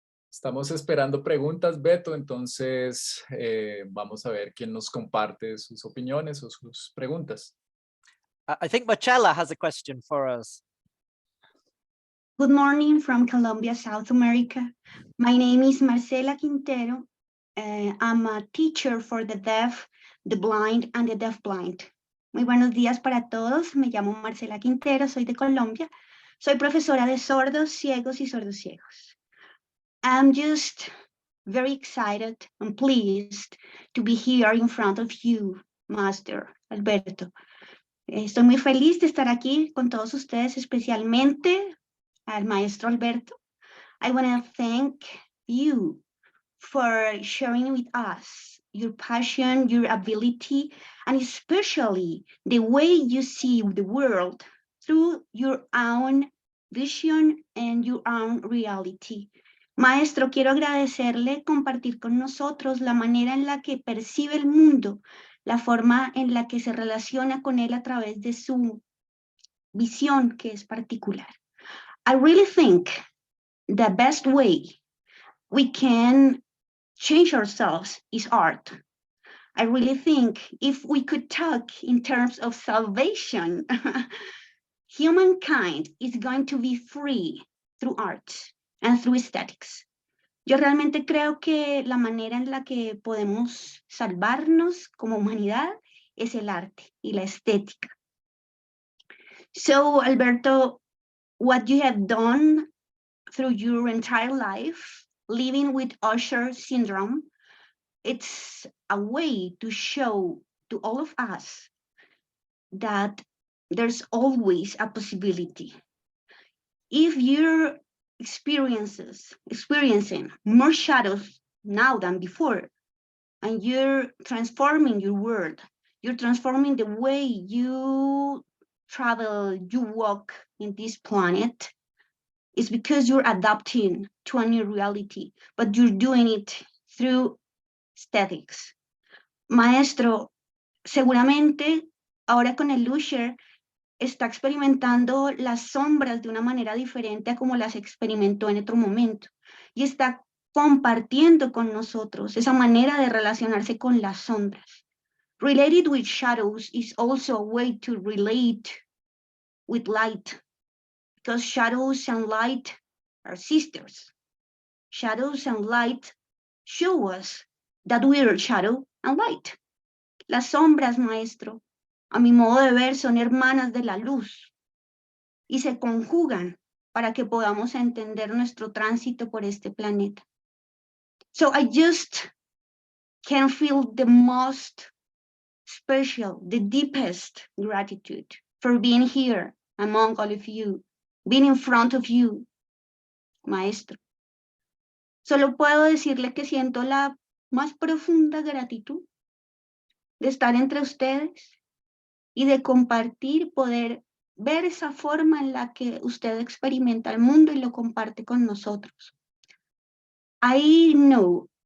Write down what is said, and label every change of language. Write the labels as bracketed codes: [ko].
[es] Estamos esperando preguntas, Beto, entonces vamos a ver quién nos comparte sus opiniones o sus preguntas. [en] I think Marcella has a question for us. Good morning from Colombia, South America. My name is Marcela Quintero. I'm a teacher for the deaf, the blind, and the deafblind. [es] Muy buenos días para todos. Me llamo Marcela Quintero, soy de Colombia. Soy profesora de sordos, ciegos y sordos ciegos. [en] I'm just very excited and pleased to be here in front of you, Master Alberto. [es] Estoy muy feliz de estar aquí con todos ustedes, especialmente al Maestro Alberto. [en] I want to thank you for sharing with us your passion, your ability, and especially the way you see the world through your own vision and your own reality. [es] Maestro, quiero agradecerle compartir con nosotros la manera en la que percibe el mundo, la forma en la que se relaciona con él a través de su visión, que es particular. [en] I really think the best way we can change ourselves is art. I really think if we could talk in terms of salvation, humankind is going to be free through art and through aesthetics. [es] Yo realmente creo que la manera en la que podemos salvarnos como humanidad es el arte y la estética. [en] So, Alberto, what you have done through your entire life, living with Usher syndrome, it's a way to show to all of us that there's always a possibility. If you're experiencing more shadows now than before, and you're transforming your world, you're transforming the way you travel, you walk in this planet, it's because you're adapting to a new reality, but you're doing it through aesthetics. [es] Maestro, seguramente ahora con el Usher está experimentando las sombras de una manera diferente a como las experimentó en otro momento y está compartiendo con nosotros esa manera de relacionarse con las sombras. [en] Related with shadows is also a way to relate with light, because shadows and light are sisters. Shadows and light show us that we are shadow and light. [es] Las sombras, maestro, a mi modo de ver, son hermanas de la luz y se conjugan para que podamos entender nuestro tránsito por este planeta. [en] So I just can feel the most special, the deepest gratitude for being here among all of you, being in front of you, maestro. [es] Solo puedo decirle que siento la más profunda gratitud de estar entre ustedes y de compartir, poder ver esa forma en la que usted experimenta el mundo y lo comparte con nosotros. [en] I know